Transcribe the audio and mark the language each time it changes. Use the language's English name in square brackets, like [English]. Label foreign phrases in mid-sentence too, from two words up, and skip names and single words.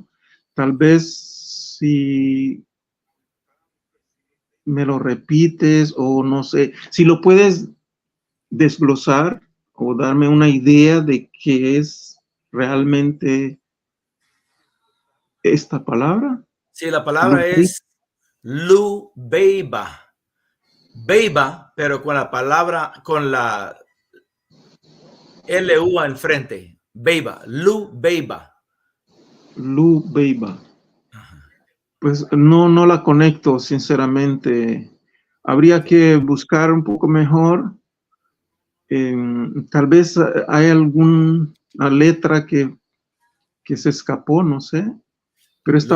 [Spanish] Tal vez si me lo repites o no sé, si lo puedes desglosar o darme una idea de qué es realmente esta palabra. Sí, la palabra es Lubeiba. Beiba, pero con la palabra, con la L-U enfrente. Beiba, Lubeiba. Lubeiba. Pues no la conecto, sinceramente. Habría que buscar un poco mejor. Tal vez hay alguna letra que se escapó, no sé. Pero esta